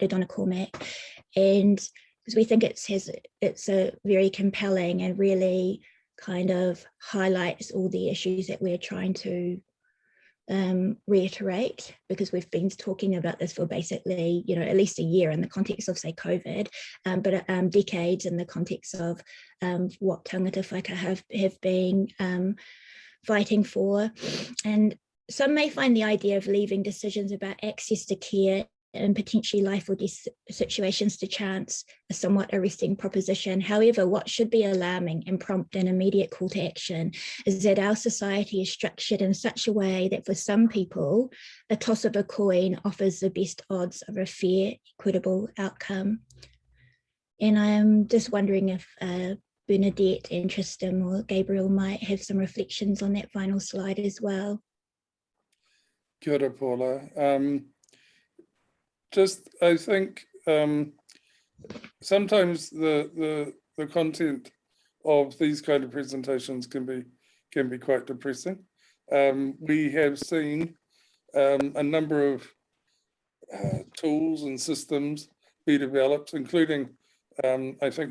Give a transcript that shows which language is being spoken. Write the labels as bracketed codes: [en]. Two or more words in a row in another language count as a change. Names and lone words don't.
[en] Donna Cormack, and because we think it's a very compelling and really kind of highlights all the issues that we're trying to reiterate, because we've been talking about this for basically, at least a year in the context of, say, COVID, but decades in the context of what [mi] tangata whaikaha [en] have been fighting for. And some may find the idea of leaving decisions about access to care and potentially life or death situations to chance a somewhat arresting proposition. However, what should be alarming and prompt an immediate call to action is that our society is structured in such a way that for some people, a toss of a coin offers the best odds of a fair, equitable outcome. And I'm just wondering if Bernadette and Tristram or Gabrielle might have some reflections on that final slide as well. [mi] Kia ora, Paula. [en] I think sometimes the content of these kind of presentations can be quite depressing. We have seen a number of tools and systems be developed, including I think